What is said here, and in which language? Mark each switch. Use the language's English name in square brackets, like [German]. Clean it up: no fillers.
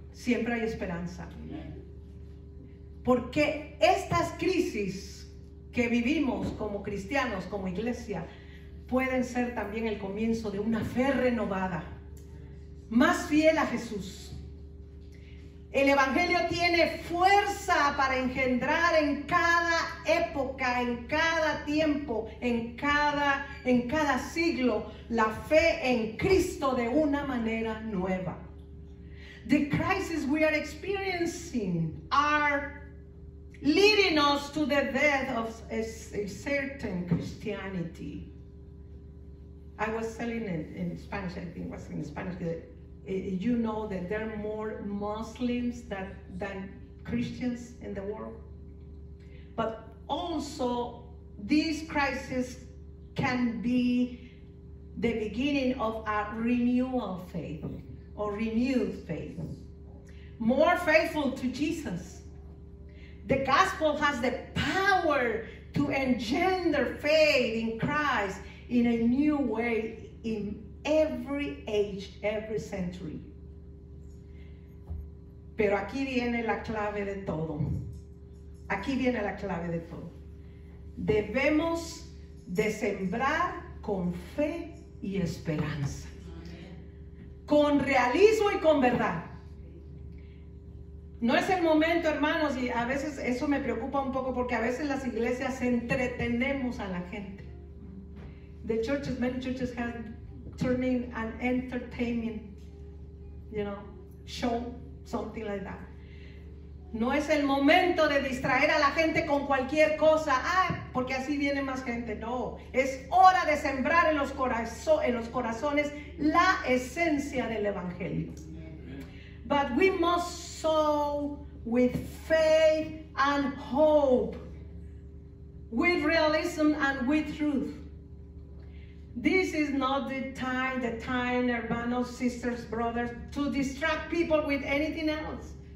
[Spanish] Siempre hay esperanza. Porque estas crisis que vivimos como cristianos, como iglesia, pueden ser también el comienzo de una fe renovada, más fiel a Jesús. El evangelio tiene fuerza para engendrar en cada época, en cada tiempo, en cada siglo, la fe en Cristo de una manera nueva. [English] The crisis we are experiencing are leading us to the death of a certain Christianity. I was telling in Spanish, I think it was in Spanish, you know that there are more Muslims than Christians in the world. But also, this crisis can be the beginning of a renewal faith or renewed faith. More faithful to Jesus. The gospel has the power to engender faith in Christ in a new way in every age, every century. [Spanish] Pero aquí viene la clave de todo. Aquí viene la clave de todo. Debemos de sembrar con fe y esperanza. Con realismo y con verdad. No es el momento, hermanos, y a veces eso me preocupa un poco porque a veces las iglesias entretenemos a la gente. [English] The churches, many churches have turning an entertainment, show, something like that. [Spanish] No es el momento de distraer a la gente con cualquier cosa, porque así viene más gente. No, es hora de sembrar en los corazones la esencia del evangelio. [English] But we must sow with faith and hope, with realism and with truth. This is not the time, [Spanish] hermanos, [English] sisters, brothers, to distract people with anything else.